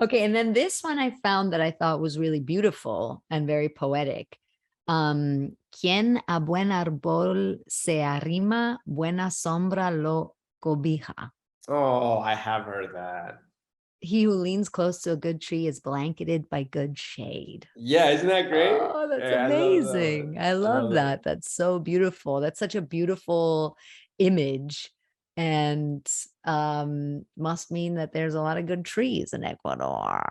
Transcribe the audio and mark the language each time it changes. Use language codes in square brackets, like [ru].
[en] Okay, and then this one I found that I thought was really beautiful and very poetic. [es] Quien a buen árbol se arrima, buena sombra lo cobija. [en] Oh, I have heard that. He who leans close to a good tree is blanketed by good shade. Yeah, isn't that great? Oh, that's Yeah, amazing. I love that. that. That's so beautiful. That's such a beautiful image. And must mean that there's a lot of good trees in Ecuador.